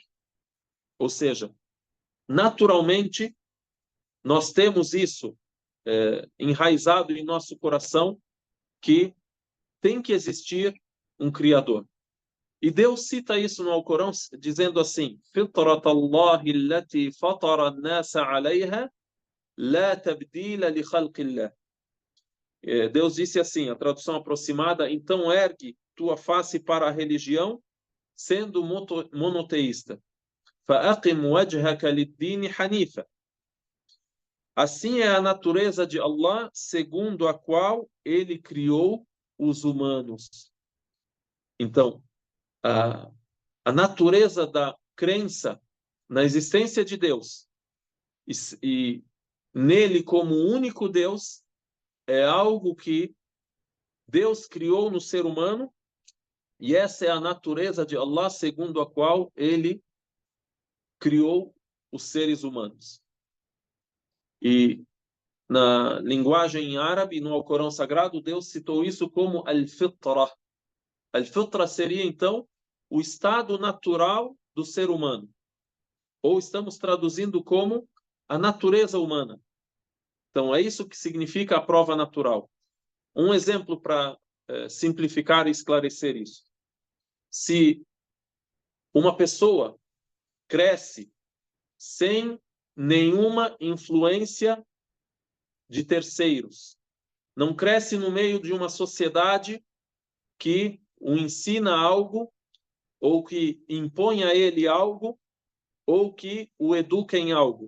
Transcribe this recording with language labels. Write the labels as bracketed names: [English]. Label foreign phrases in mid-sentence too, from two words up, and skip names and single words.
[Portuguese] Ou seja, naturalmente, nós temos isso enraizado em nosso coração, que tem que existir um Criador. E Deus cita isso no Alcorão, dizendo assim: [Arabic] فِطْرَةَ اللَّهِ الَّتِي فَطَرَ النَّاسَ عَلَيْهَا لَا تَبْدِيلَ لِخَلْقِ اللَّهِ. [Portuguese] Deus disse assim, a tradução aproximada: então ergue tua face para a religião, sendo monoteísta. [Arabic] فَأَقِمْ وَجْهَكَ لِلدِّينِ حَنِيفًا. [Portuguese] Assim é a natureza de Allah, segundo a qual ele criou os humanos. Então, a natureza da crença na existência de Deus e nele como único Deus é algo que Deus criou no ser humano, e essa é a natureza de Allah, segundo a qual ele criou os seres humanos. E na linguagem árabe, no Alcorão Sagrado, Deus citou isso como al-fitra. Al-fitra seria, então, o estado natural do ser humano. Ou estamos traduzindo como a natureza humana. Então, é isso que significa a prova natural. Um exemplo para simplificar e esclarecer isso. Se uma pessoa cresce sem nenhuma influência de terceiros, não cresce no meio de uma sociedade que o ensina algo, ou que impõe a ele algo, ou que o educa em algo.